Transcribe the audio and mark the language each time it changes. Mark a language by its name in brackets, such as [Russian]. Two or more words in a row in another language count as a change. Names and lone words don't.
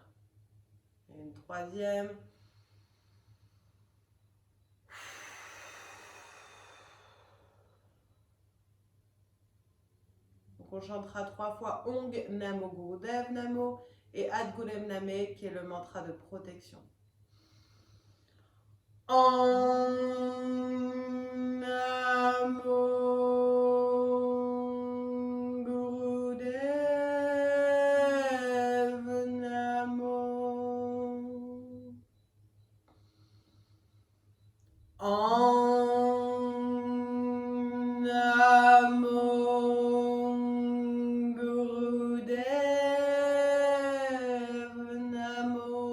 [French] Et une troisième. Donc on chantera 3 fois Ong Namo Gurudev Namo et Ad Gurem Name qui est le mantra de protection. [Sanskrit] Om Namo Gurudev Namo. Om Namo Gurudev Namo.